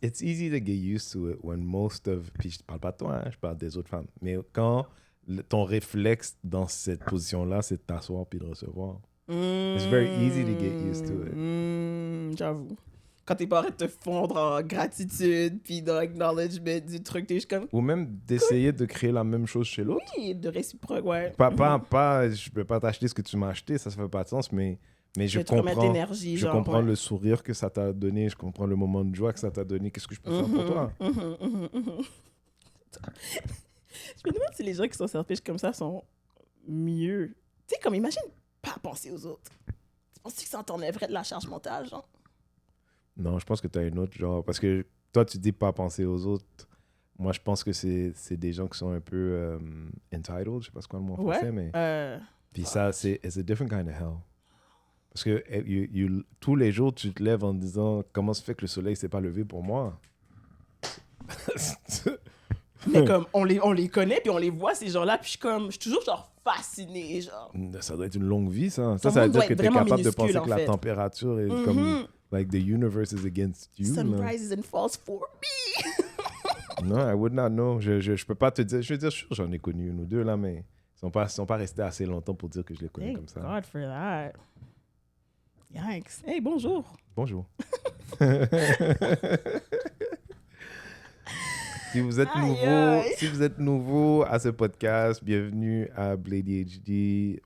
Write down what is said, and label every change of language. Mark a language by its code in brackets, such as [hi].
[en] It's easy to get used to it when most of... [fr] Puis je parle pas de toi, hein, je parle des autres femmes. Mais quand ton réflexe dans cette position-là, c'est de t'asseoir puis de recevoir. [en] It's very easy to get used to it. [fr] J'avoue. Quand t'es pas en train de te fondre en gratitude puis dans l'acknowledgement du truc, t'es juste comme... Ou même d'essayer de créer la même chose chez l'autre. Oui, de réciproque, ouais. Pas, je peux pas t'acheter ce que tu m'as acheté, ça fait pas de sens, mais je comprends le sourire que ça t'a donné, je comprends le moment de joie que ça t'a donné. Qu'est-ce que je peux faire pour toi? Je me demande si les gens qui sont selfish comme ça sont mieux. Tu sais, comme imagine pas penser aux autres. Tu penses que ça t'enlèverait de la charge mentale, genre? Non, je pense que tu as une autre genre. Parce que toi, tu dis pas penser aux autres. Moi, je pense que c'est des gens qui sont un peu entitled. Je sais pas ce qu'on le mot en français, mais. Puis ça, c'est [en] a different kind of hell. [fr] Parce que tous les jours, tu te lèves en disant comment se fait que le soleil s'est pas levé pour moi? Mais comme on les connaît puis on les voit ces gens-là puis je suis toujours genre fasciné genre. Ça doit être une longue vie ça. Ça veut dire que tu es capable de penser que la température est comme [en] like the universe is against you. Sunrises and falls for me. [fr] Non, [en] I would not know. [fr] Je peux pas te dire. Je veux dire, j'en ai connu une ou deux là, mais Ils sont pas restés assez longtemps pour dire que je les connais [en] Thank [fr] comme ça. [en] God for that. Yikes. Hey, bonjour. [fr] Bonjour. Si vous êtes nouveau à ce podcast, bienvenue à Blady HD.